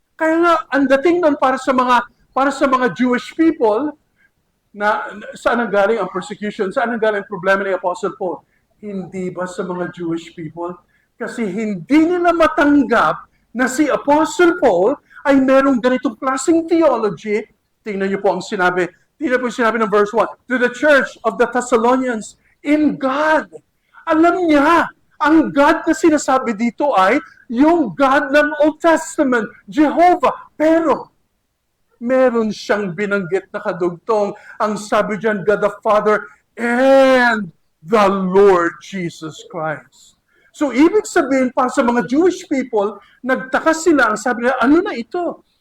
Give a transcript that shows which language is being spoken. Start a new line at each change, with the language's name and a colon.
Filipino: Kaya nga, ang dating nun para sa mga Jewish people, na saan ang galing ang persecution? Saan ang galing ang problema ni Apostle Paul? Hindi ba sa mga Jewish people? Kasi hindi nila matanggap na si Apostle Paul ay merong ganitong klaseng theology. Tingnan niyo po ang sinabi. Tingnan po yung sinabi ng verse 1.
English: To the church of the Thessalonians in God.
Filipino: Alam niya, ang God na sinasabi dito ay yung God ng Old Testament, Jehovah. Pero, meron siyang binanggit na kadugtong. Ang sabi diyan,
English: God the Father and the Lord Jesus Christ.
Filipino: So, ibig sabihin pa sa mga Jewish people, nagtaka sila, ang sabi nila, ano na ito?